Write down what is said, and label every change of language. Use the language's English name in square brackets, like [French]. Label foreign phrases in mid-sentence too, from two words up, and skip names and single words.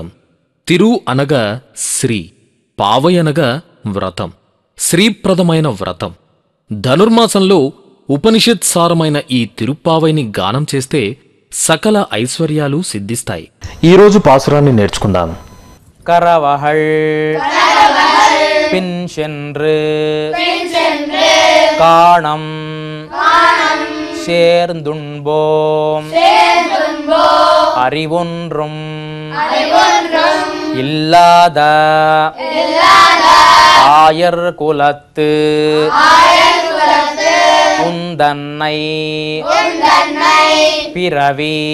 [Telugu] తిరు అనగా శ్రీ, పావై అనగా వ్రతం, శ్రీప్రదమైన వ్రతం. ధనుర్మాసంలో ఉపనిషత్సారమైన ఈ తిరుప్పావైని గానం చేస్తే సకల ఐశ్వర్యాలు సిద్ధిస్తాయి. ఈరోజు పాసురాన్ని నేర్చుకుందాం. [Tamil] கரவகள் பின் சென்று காணம் சேர்ந்துண்போம் அறிவொன்றும் இல்லாத ஆயர் குலத்து உந்தன்னை பிறவி